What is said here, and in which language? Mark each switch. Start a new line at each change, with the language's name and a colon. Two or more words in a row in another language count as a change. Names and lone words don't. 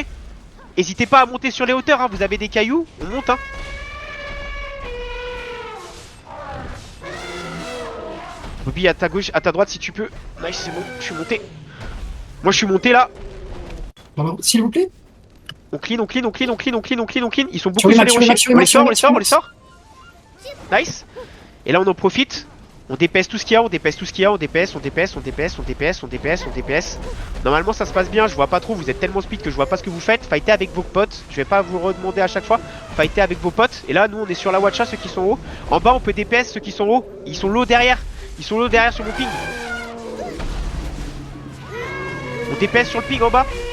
French: N'hésitez pas à monter sur les hauteurs, hein. Vous avez des cailloux, on monte, hein. Bobby, à ta gauche, à ta droite si tu peux. Nice, c'est bon, je suis monté. Moi je suis monté là. S'il vous plaît. On clean, on clean, on clean, on clean, on clean, on clean, on clean. Ils sont Sur beaucoup les sur max, les sur les rochers. max, On les sort, sur on les les sort, max, on les sort. Nice. Et là on en profite. On dépèse tout ce qu'il y a, on dépèse tout ce qu'il y a, on dépèse, on dépèse, on dépèse, on dépèse, on dépèse, on dépèse. Normalement ça se passe bien, je vois pas trop, vous êtes tellement speed que je vois pas ce que vous faites. Fightez avec vos potes, je vais pas vous redemander à chaque fois. Fightez avec vos potes. Et là nous on est sur la watcha, ceux qui sont hauts. En bas on peut DPS ceux qui sont hauts. Ils sont low derrière. Ils sont low derrière sur mon ping. On DPS sur le ping en bas.